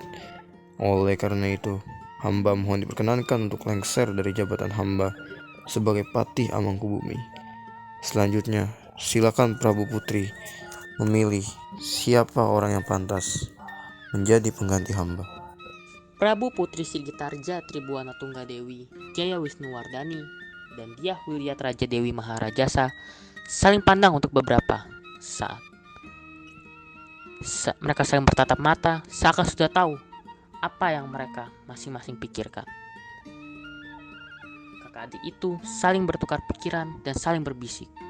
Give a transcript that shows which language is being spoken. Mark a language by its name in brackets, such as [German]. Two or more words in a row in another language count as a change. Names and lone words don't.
[Indonesian] Oleh karena itu, hamba mohon diperkenankan untuk lengser dari jabatan hamba sebagai Patih Amangkubumi. Selanjutnya, silakan Prabu Putri memilih siapa orang yang pantas menjadi pengganti hamba." Prabu Putri Sigitarja Tribuana Tunggadewi Jaya Wisnuwardani dan Dyahwiyat Raja Dewi Maharajasa saling pandang untuk beberapa saat. Mereka saling bertatap mata seakan sudah tahu apa yang mereka masing-masing pikirkan. Kakak adik itu saling bertukar pikiran dan saling berbisik.